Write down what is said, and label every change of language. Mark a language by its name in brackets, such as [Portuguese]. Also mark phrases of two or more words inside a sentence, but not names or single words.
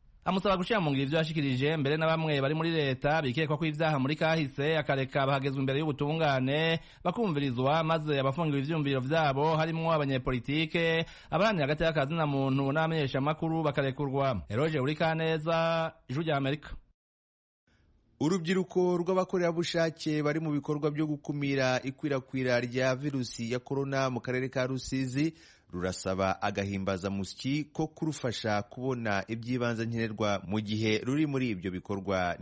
[Rundi] amusaba gushira mu ngiro ivyo yashikirije mbere na bamwe bari muri leta bikekwa ko ivyaha muri kahise akareka bahagezwa imbere y'ubutungane bakumvirizwa maze abafungiwe ivyumviro vyabo harimwo abanyepolitike abaranira hagati y'akazi na muntu n'abamenyesha makuru bakarekurwa. Eroje Urikaneza, Ijwi rya Amerika. [Kinyarwanda] Urubyiruko rw'abakorerabushake bari mu bikorwa byo gukumira ikwirakwira rya virusi ya korona mu karere ka Rusizi rurasaba agahimbazamusyi ko kurufasha kubona iby'ibanze nkenerwa mu gihe ruri muri ibyo bikorwa.